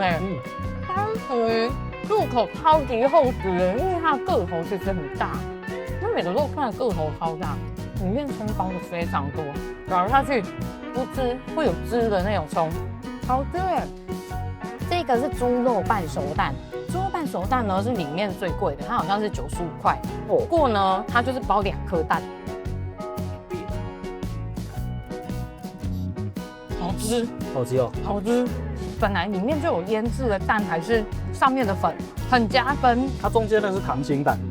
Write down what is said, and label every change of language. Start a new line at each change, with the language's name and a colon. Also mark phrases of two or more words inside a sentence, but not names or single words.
Chinese: 它屬於入口超級厚實，因為它的個頭其實很大。它每個肉串的個頭超大，裡面蔥包的非常多，咬下去不汁會有汁的那種蔥，好吃耶！這個是豬肉半熟蛋。豬肉半熟蛋呢是裡面最貴的，它好像是95塊。不過呢，它就是包2顆蛋，好吃，好吃哦，好吃。本來裡面就有醃制的蛋，還是上面的粉很加分。它中間那是溏心蛋，